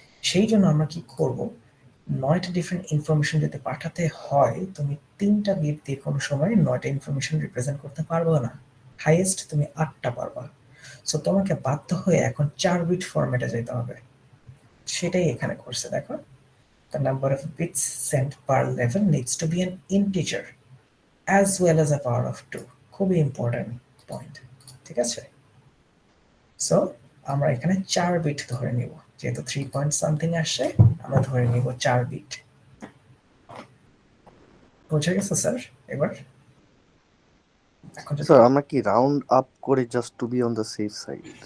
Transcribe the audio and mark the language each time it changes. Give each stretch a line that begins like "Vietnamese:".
Bangla: সেই জন্য আমরা কি করব, 9টা ডিফারেন্ট ইনফরমেশন যদি পাঠাতে হয়, তুমি 3টা বিট দিয়ে কোনো সময় 9টা ইনফরমেশন রিপ্রেজেন্ট করতে পারবে না। হাইয়েস্ট তুমি 8টা পারবা। সো তোমাকে বাধ্য হয়ে এখন 4 বিট ফরম্যাটে যেতে হবে। সেটাই এখানে করছে। দেখো,
English: the number of bits sent per level needs to be an integer as well as a power of 2.
Bangla: খুবই ইম্পর্টেন্ট পয়েন্ট, ঠিক আছে? সো আমরা এখানে 4 বিট ধরে নিব, যেহেতু 3 পয়েন্ট সামথিং আসছে আমরা ধরে নিব 4 বিট। বুঝে গেছে স্যার? এবার এখন স্যার আমরা কি রাউন্ড আপ করে just two B on the safe side?